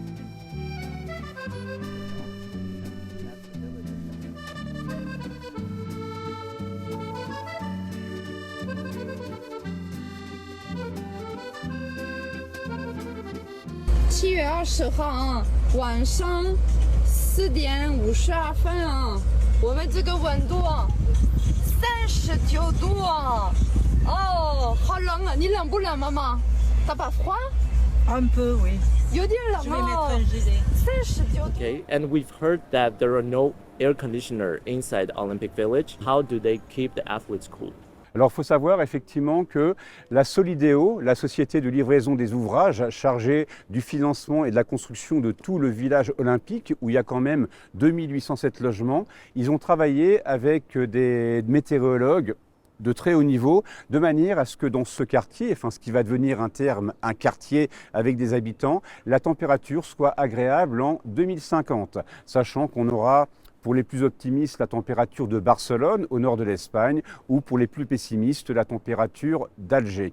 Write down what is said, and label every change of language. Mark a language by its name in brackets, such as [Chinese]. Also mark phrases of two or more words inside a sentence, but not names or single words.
[Chinese] 7 月20号啊，晚上4点52分啊，我们这个温度39度啊，哦，好冷啊！你冷不冷，妈妈？ [French] t'as pas froid？ Un peu, oui. [Chinese] 有点冷 [French] Je vais mettre 哦 un gilet. [Chinese] ，39 度。 [English] Okay, and we've heard that there are no air conditioner inside Olympic Village. How do they keep the athletes cool? [French] Alors il faut savoir effectivement que la Solideo, la société de livraison des ouvrages chargée du financement et de la construction de tout le village olympique, où il y a quand même 2807 logements, ils ont travaillé avec des météorologues de très haut niveau, de manière à ce que dans ce quartier, enfin ce qui va devenir un terme, un quartier avec des habitants, la température soit agréable en 2050, sachant qu'on aura pour les plus optimistes la température de Barcelone au nord de l'Espagne ou pour les plus pessimistes la température d'Alger.